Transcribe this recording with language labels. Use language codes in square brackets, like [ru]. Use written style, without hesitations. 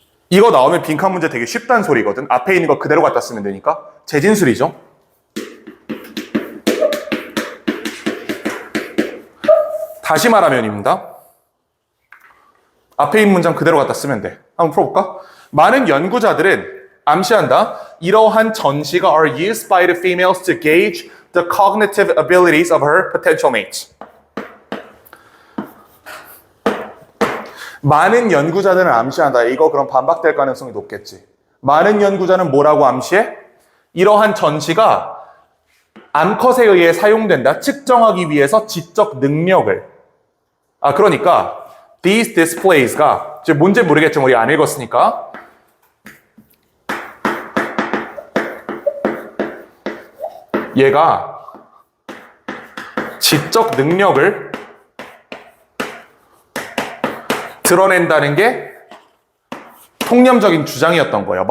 [ko] 이거 나오면 빈칸 문제 되게 쉽다는 소리거든. 앞에 있는 거 그대로 갖다 쓰면 되니까. 재진술이죠. 다시 말하면입니다. 앞에 있는 문장 그대로 갖다 쓰면 돼. 한번 풀어볼까? 많은 연구자들은 암시한다. 이러한 전시가 [en] are used by the females to gauge the cognitive abilities of her potential mates. [ko] 많은 연구자들은 암시한다. 이거 그럼 반박될 가능성이 높겠지. 많은 연구자는 뭐라고 암시해? 이러한 전시가 암컷에 의해 사용된다. 측정하기 위해서 지적 능력을. 그러니까 these displays가 이제 뭔지 모르겠지만 우리 안 읽었으니까 얘가 지적 능력을 드러낸다는 게 통념적인 주장이었던 거예요.